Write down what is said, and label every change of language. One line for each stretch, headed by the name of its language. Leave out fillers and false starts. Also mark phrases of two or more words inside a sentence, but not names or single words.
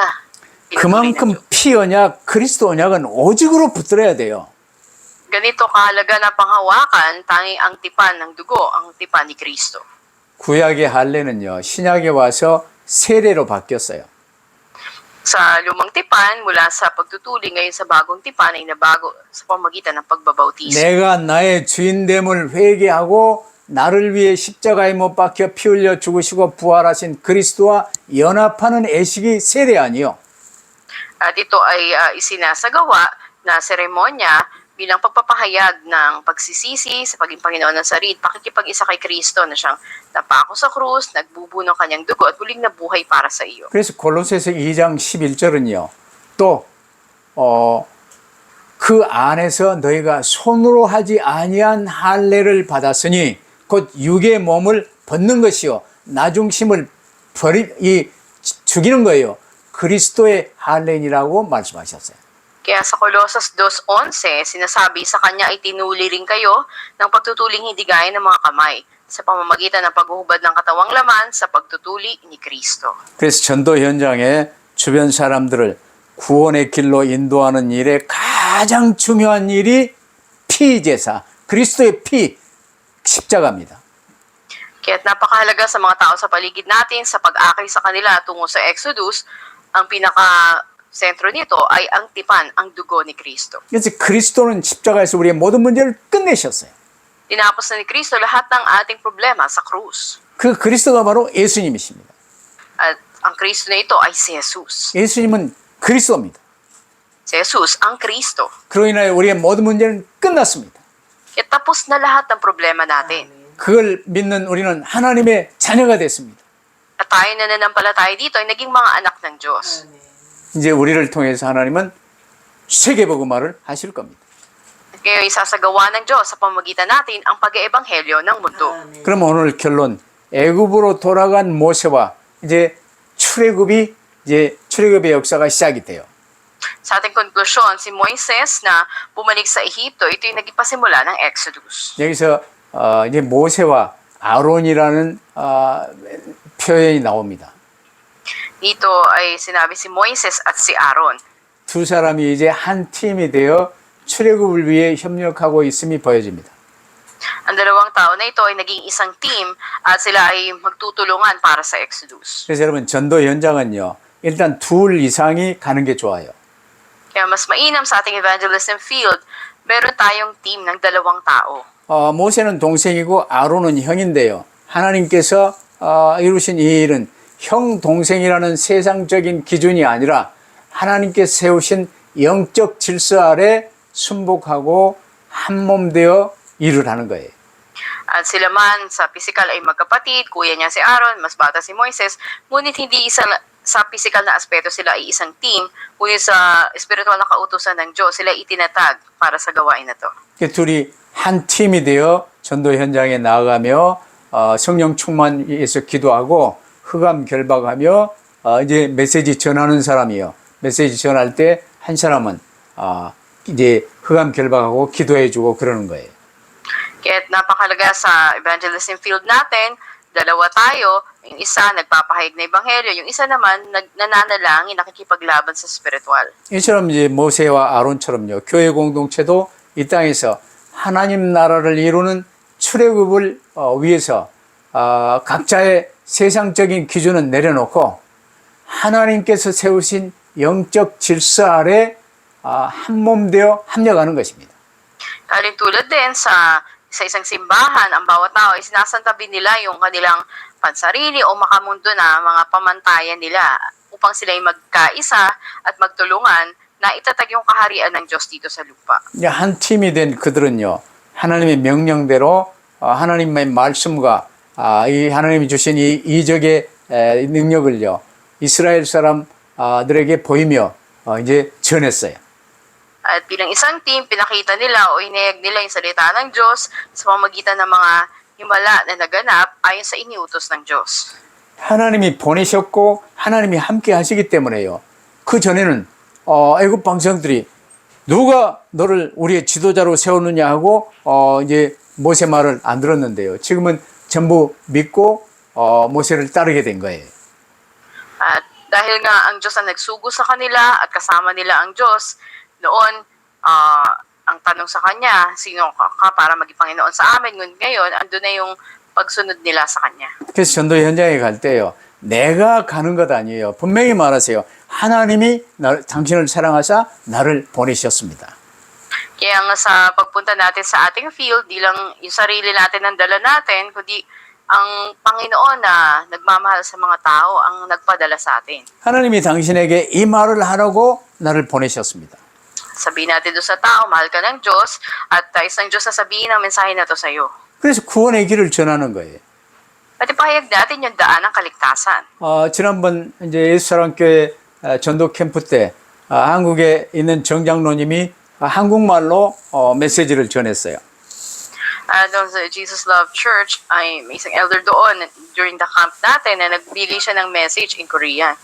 Korean: 그만큼 피 언약, 그리스도 언약은 오직으로 붙들어야 돼요.
Filipino: Ganito kahalaga na panghawakan, tanging ang tipan ng dugo, ang tipan ni Kristo.
Korean: 구약의 할례는요, 신약에 와서 세례로 바뀌었어요.
Filipino: Sa lumang tipan, mula sa pagtutuli ngayon sa bagong tipan ay nabago sa pamagitan ng pagbabautismo.
Korean: 내가 나의 주인됨을 회개하고 나를 위해 십자가에 못 박혀 피 흘려 죽으시고 부활하신 그리스도와 연합하는 애식이 세례 아니요.
Filipino: At ito ay isinasagawa na seremonya bilang pagpapahayag ng pagsisisi sa paging Panginoon ng sarili, pakikipag-isa kay Kristo na siyang napako sa krus, nagbubuno ng kanyang dugo at muling nabuhay para sa iyo.
Korean: 그래서 골로새서 2장 11절은요. 또 그 안에서 너희가 손으로 하지 아니한 할례를 받았으니 곧 육의 몸을 벗는 것이요 나 중심을 죽이는 거예요. 그리스도의 할례니라고 말씀하셨어요.
Filipino: Kaya sa Colosas 2:11, sinasabi sa kanya ay tinuli rin kayo ng pagtutuling hindi gaya ng mga kamay sa pamamagitan ng paghuhubad ng katawang laman sa pagtutuli ni Kristo.
Korean: 그래서 전도 현장에 주변 사람들을 구원의 길로 인도하는 일에 가장 중요한 일이 피제사, 그리스도의 피, 십자가입니다.
Filipino: Kaya't napakahalaga sa mga tao sa paligid natin sa pag-akay sa kanila tungo sa Exodus, ang pinaka-sentro nito ay ang tipan, ang dugo ni Kristo.
Korean: 그래서 그리스도는 십자가에서 우리의 모든 문제를 끝내셨어요.
Filipino: Tinapos na ni Kristo lahat ng ating problema sa krus.
Korean: 그 그리스도가 바로 예수님이십니다.
Filipino: At ang Kristo na ito ay si Jesus.
Korean: 예수님은 그리스도입니다.
Filipino: Si Jesus, ang Kristo.
Korean: 그로 인하여 우리의 모든 문제는 끝났습니다.
Filipino: Kaya tapos na lahat ng problema natin.
Korean: 그걸 믿는 우리는 하나님의 자녀가 됐습니다.
Filipino: At tayo na nanampalataya dito ay naging mga anak ng Diyos.
Korean: 이제 우리를 통해서 하나님은 세계복음화를 하실 겁니다.
Filipino: Kaya isasagawa ng Diyos sa pamamagitan natin ang pag-eebanghelyo ng mundo.
Korean: 그럼 오늘 결론, 애굽으로 돌아간 모세와 이제 출애굽의 역사가 시작이 돼요.
Filipino: Sa ating konklusyon, si Moises na bumalik sa Ehipto, ito yung naging pasimula ng Exodus.
Korean: 여기서 이제 모세와 아론이라는 표현이 나옵니다.
Filipino: Dito ay sinabi si Moises at si Aaron.
Korean: 두 사람이 이제 한 팀이 되어 출애굽을 위해 협력하고 있음이 보여집니다.
Filipino: Ang dalawang tao na ito ay naging isang team at sila ay magtutulungan para sa Exodus.
Korean: 그래서 여러분 전도 현장은요. 일단 둘 이상이 가는 게 좋아요.
Filipino: Kaya mas mainam sa ating
English: evangelism field,
Filipino: meron tayong team ng dalawang tao.
Korean: 모세는 동생이고 아론은 형인데요. 하나님께서 이루신 이 일은 형 동생이라는 세상적인 기준이 아니라 하나님께서 세우신 영적 질서 아래 순복하고 한 몸 되어 일을 하는 거예요.
Filipino: At sila man sa physical ay magkapatid, kuya niya si Aaron, mas bata si Moises, ngunit hindi isa sa physical na aspeto sila ay isang team, ngunit sa spiritual na kautusan ng Diyos, sila itinatag para sa gawain na to.
Korean: 둘이 한 팀이 되어 전도 현장에 나아가며 성령 충만해서 기도하고 흑암 결박하며 이제 메시지 전하는 사람이요. 메시지 전할 때 한 사람은 이제 흑암 결박하고 기도해주고 그러는 거예요.
Filipino: Kaya napakalaga sa
English: evangelism field
Filipino: natin, dalawa tayo, yung isa nagpapahayag na ebanghelyo, yung isa naman nananalangin, nakikipaglaban sa spiritual.
Korean: 이처럼 이제 모세와 아론처럼요. 교회 공동체도 이 땅에서 하나님 나라를 이루는 출애굽을 위해서 각자의 세상적인 기준은 내려놓고 하나님께서 세우신 영적 질서 아래 한 몸 되어 합력하는 것입니다.
Filipino: Tulad din sa isang simbahan, ang bawat tao ay sinasantabi nila yung kanilang pansarili o makamundo na mga pamantayan nila upang sila ay magkaisa at magtulungan na itatag yung kaharian ng Diyos dito sa lupa.
Korean: 한 팀이 된 그들은요. 하나님의 명령대로 하나님의 말씀과 이 하나님이 주신 이 이적의 능력을요. 이스라엘 사람들에게 보이며 이제 전했어요.
Filipino: At bilang isang team, pinakita nila o inayag nila yung salita ng Diyos sa pamamagitan ng mga himala na naganap ayon sa iniutos ng Diyos.
Korean: 하나님이 보내셨고 하나님이 함께 하시기 때문에요. 그 전에는 애굽 방성들이 누가 너를 우리의 지도자로 세우느냐 하고 이제 모세 말을 안 들었는데요. 지금은 전부 믿고 모세를 따르게 된 거예요.
Filipino: At dahil nga ang Diyos ang nagsugo sa kanila at kasama nila ang Diyos, noon ang tanong sa kanya, sino ka para maging Panginoon sa amin? Ngayon, andun na yung pagsunod nila sa Kanya.
Korean: 그래서 전도 현장에 갈 때요, 내가 가는 것 아니에요. 분명히 말하세요. 하나님이 당신을 사랑하사 나를 보내셨습니다.
Filipino: Kaya nga sa pagpunta natin sa ating field, di lang yung sarili natin ang dala natin, kundi ang Panginoon na nagmamahal sa mga tao ang nagpadala sa atin.
Korean: 하나님이 당신에게 이 말을 하라고 나를 보내셨습니다.
Filipino: Sabihin natin doon sa tao, mahal ka ng Diyos, at isang Diyos na sabihin ang mensahe na to sa iyo.
Korean: 그래서 구원의 길을 전하는 거예요.
Filipino: At ipahayag natin yung daan ng kaligtasan.
Korean: 지난번 이제 예수사랑교회 전도 캠프 때 한국에 있는 정장로님이 한국말로 메시지를 전했어요.
Filipino: Doon sa Jesus Love Church, ay may isang elder doon
English: during the camp
Filipino: natin na nagbigay siya ng
English: message in Korean.